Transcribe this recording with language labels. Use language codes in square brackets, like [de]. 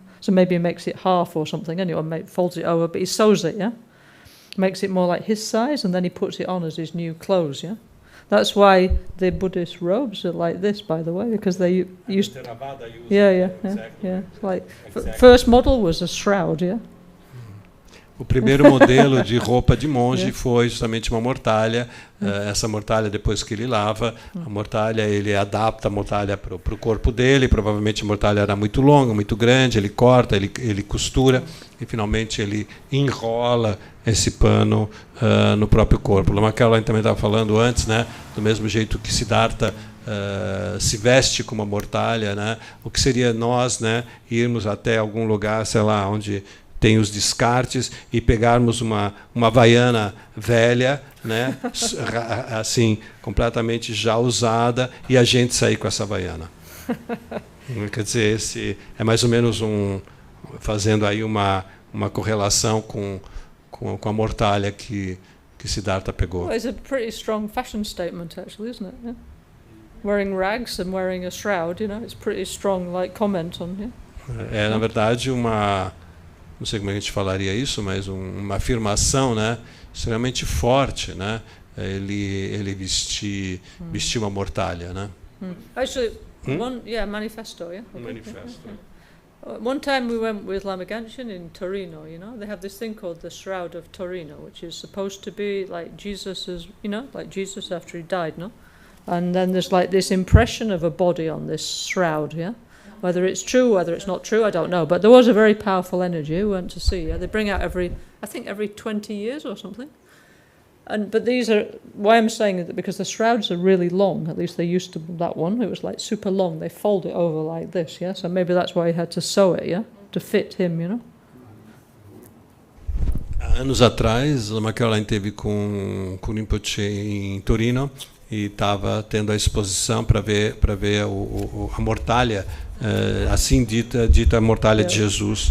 [en] So maybe he makes it half or something, anyway, folds it over, but he sews it, yeah? Makes it more like his size, and then he puts it on as his new clothes, yeah? That's why the Buddhist robes are like this, by the way, because they used. Yeah. Like first model was a shroud, yeah. [pt] O primeiro modelo de roupa de monge foi justamente uma mortalha. Essa mortalha, depois que ele lava, a mortalha, ele adapta a mortalha para o corpo dele. Provavelmente a mortalha era muito longa, muito grande. Ele corta, ele costura e finalmente ele enrola esse pano no próprio corpo. Lama Gangchen também estava falando antes, né? Do mesmo jeito que Siddhartha se veste como uma mortalha, né? O que seria nós, né, irmos até algum lugar, sei lá, onde tem os descartes e pegarmos uma havaiana velha, né, assim, completamente já usada, e a gente sair com essa havaiana. Quer dizer, esse é mais ou menos fazendo aí uma correlação com a mortalha que Siddhartha pegou. [en] Well, it's a pretty strong fashion statement, actually, isn't it? Yeah? Wearing rags and wearing a shroud, you know, it's pretty strong, like, comment on, yeah? [pt] É, na verdade, não sei como a gente falaria isso, mas uma afirmação, né, extremamente forte, né? Ele vestir uma mortalha, né? [en] Actually, manifesto, yeah? Okay. [pt] Manifesto. [en] One time we went with Lama Gangchen in Torino, you know, they have this thing called the Shroud of Torino, which is supposed to be like Jesus's, you know, like Jesus after he died, no? And then there's like this impression of a body on this shroud, yeah? Whether it's true, whether it's not true, I don't know. But there was a very powerful energy we went to see, yeah? They bring out every 20 years or something. But these are, why I'm saying it, because the shrouds are really long, at least they used to, that one, it was like super long, they fold it over like this, yeah? So maybe that's why he had to sew it, yeah? To fit him, you know? [pt] Anos atrás, Lama Caroline esteve com Rinpoche em Torino e estava tendo a exposição para ver a mortalha, assim dita mortalha de Jesus.